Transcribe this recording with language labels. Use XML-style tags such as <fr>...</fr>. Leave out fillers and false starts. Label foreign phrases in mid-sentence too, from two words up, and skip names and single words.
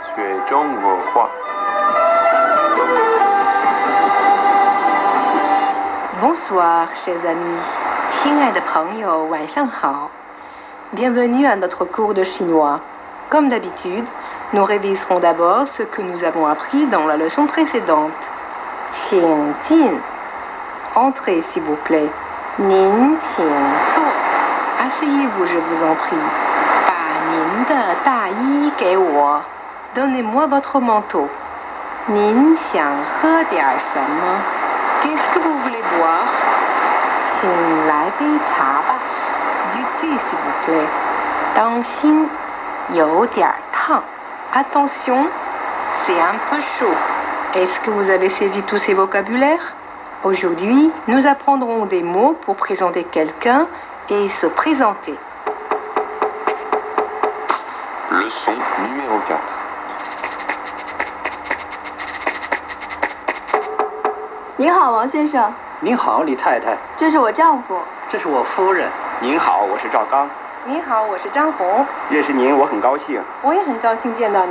<fr>Bonsoir, chers amis.</fr> <zh>亲爱的朋友，晚上好。</zh> <fr>Bienvenue à notre cours de chinois. Comme d'habitude, nous réviserons d'abord ce que nous avons appris dans la leçon précédente.</fr> <zh>请进.</zh> <fr>Entrez, s'il vous plaît.</fr> <zh>您请坐.</zh> <fr>Asseyez-vous, je vous en prie.</fr> <zh>把您的大衣给我.</zh> <fr>Donnez-moi votre manteau.</fr> <zh>您想喝点什么?</zh> <fr>Qu'est-ce que vous voulez boire?</fr> <zh>请来杯茶吧.</zh> <fr>Du thé, s'il vous plaît.</fr> <zh>当心，有点烫.</zh> <fr>Attention, c'est un peu chaud. Est-ce que vous avez saisi tous ces vocabulaires? Aujourd'hui, nous apprendrons des mots pour présenter quelqu'un et se présenter. Leçon numéro 4.</fr> <zh>你好，王先生。您好，李太太。这是我丈夫。这是我夫人。您好，我是赵刚。你好，我是张红。认识您，我很高兴。我也很高兴见到您。</zh>